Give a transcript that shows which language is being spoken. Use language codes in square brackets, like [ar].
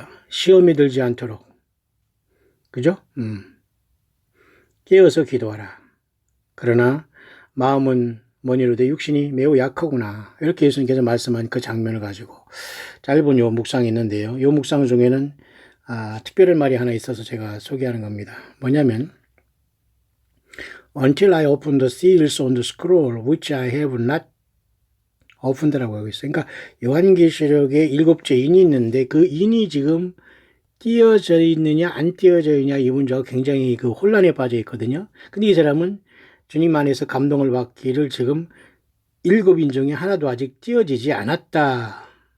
[ko] 시험이 들지 않도록, 그죠? 깨어서 기도하라. 그러나 마음은 머니로되 육신이 매우 약하구나. 이렇게 예수님께서 말씀한 그 장면을 가지고 짧은 요 묵상이 있는데요. 요 묵상 중에는 특별한 말이 하나 있어서 제가 소개하는 겁니다. 뭐냐면 [en] Until I open the seals on the scroll which I have not opened라고 [ko] 하고 있어요. 그러니까 요한계시록에 7째 인이 있는데 그 인이 지금 띄어져 있느냐 안 띄어져 있느냐 이 문제가 굉장히 그 혼란에 빠져 있거든요. 근데 이 사람은 주님 안에서 감동을 받기를 지금 7인 중에 하나도 아직 띄어지지 않았다.